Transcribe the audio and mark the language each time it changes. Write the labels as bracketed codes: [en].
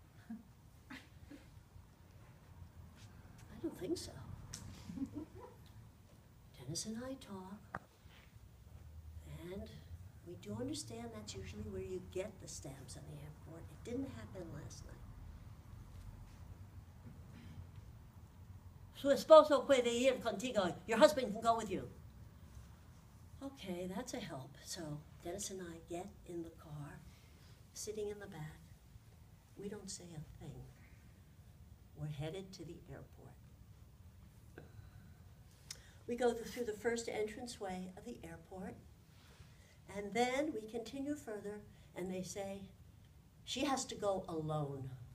[en] I don't think so. Dennis and I talk, and We do understand that's usually where you get the stamps on the airport. It didn't happen last night. [es] Su esposo puede ir contigo. [en] Your husband can go with you. Okay, that's a help. So Dennis and I get in the car, sitting in the back. We don't say a thing. We're headed to the airport. We go through the first entranceway of the airport, and then we continue further, and they say, she has to go alone.